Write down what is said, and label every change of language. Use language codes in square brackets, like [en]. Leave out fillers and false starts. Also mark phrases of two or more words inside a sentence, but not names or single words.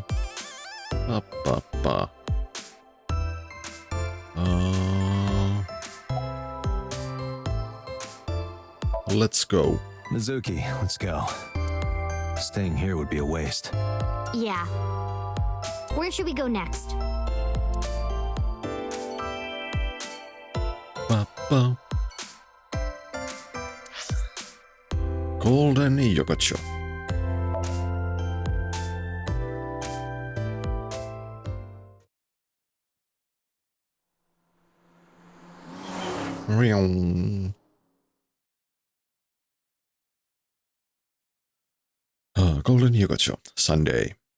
[en] Ba ba ba. Let's go. Mizuki, let's go. Staying here would be a waste. Yeah. Where should we go next? Ba ba. Golden Yokocho. Meow. Golden Yokocho, Sunday.